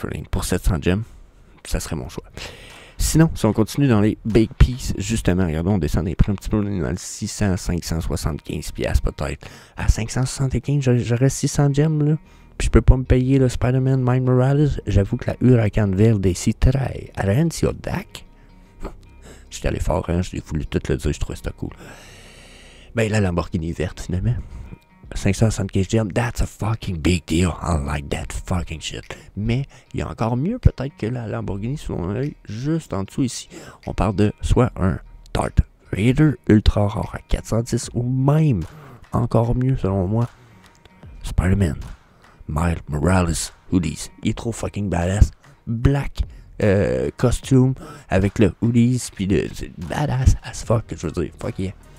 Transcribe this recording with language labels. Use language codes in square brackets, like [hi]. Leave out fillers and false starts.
[fr] Pour 700 gems, ça serait mon choix. Sinon, si on continue dans les big pieces, justement, regardons, on descend des prix un petit peu, on est dans le 600, 575 $ peut-être. À 575, j'aurais 600 gems là. Puis je peux pas me payer le Spider-Man Miles Morales. J'avoue que la Huracan Verde si très Arencio Dak. J'étais allé fort, hein, j'ai voulu tout le dire, je trouvais ça cool. Ben la Lamborghini verte finalement. [en] 575 gems, that's a fucking big deal. I like that fucking shit. [fr] Mais il y a encore mieux peut-être que la Lamborghini sous mon œil, juste en dessous ici. On parle de soit un Darth Vader ultra rare à 410 ou même encore mieux selon moi, Spider-Man Miles Morales hoodies. Il est trop fucking badass. Black costume avec le hoodies puis c'est [en] badass as fuck, [fr] je veux dire. [en] Fuck yeah.